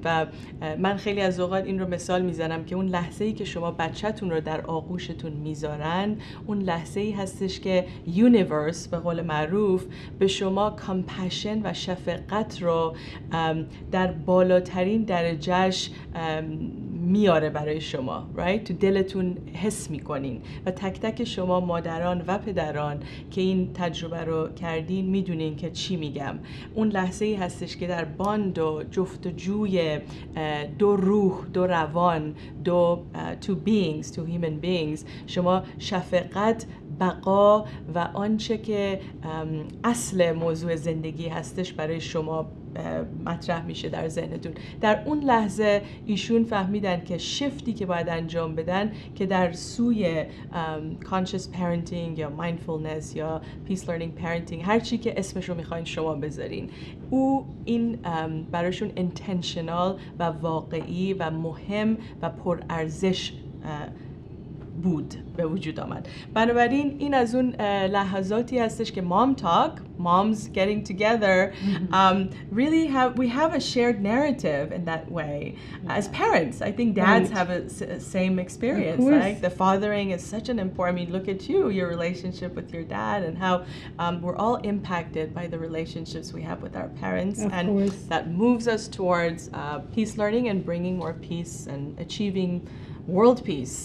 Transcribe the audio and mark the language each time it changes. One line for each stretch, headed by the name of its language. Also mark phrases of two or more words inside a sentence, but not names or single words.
Persian: و من خیلی از اوقات این رو مثال میزنم که اون لحظه‌ای که شما بچه‌تون رو در آغوشتون میذارن، اون لحظه‌ای هستش که یونیورس به قول معروف به شما کامپشن و شفقت رو در بالاترین درجهش میاره برای شما، right؟ تو دلتون حس میکنین و تک تک شما مادران و پدران که این تجربه رو کردین میدونین که چی میگم. اون لحظه ای هستش که در باند و جفتجوی دو روح، دو روان،
English: two beings, two human beings،
Persian: شما شفقت، بقا و آنچه که اصل موضوع زندگی هستش برای شما مطرح میشه در ذهنتون. در اون لحظه ایشون فهمیدن که شفتی که باید انجام بدن که در سوی
English: conscious parenting
Persian: یا mindfulness یا
English: peace learning parenting،
Persian: هر چی که اسمشو میخواین شما بذارین، این براشون intentional و واقعی و مهم و پرارزش بود به وجود آمد. بنابراین این از اون لحظاتی هستش که
English: MomTalk, moms getting together, really we have a shared narrative in that way. As parents, I think dads have a same experience. Like the fathering is such an important. I mean, look at you, your relationship with your dad, and how we're all impacted by the relationships we have with our parents, and that moves us towards peace learning and bringing more peace and achieving world peace.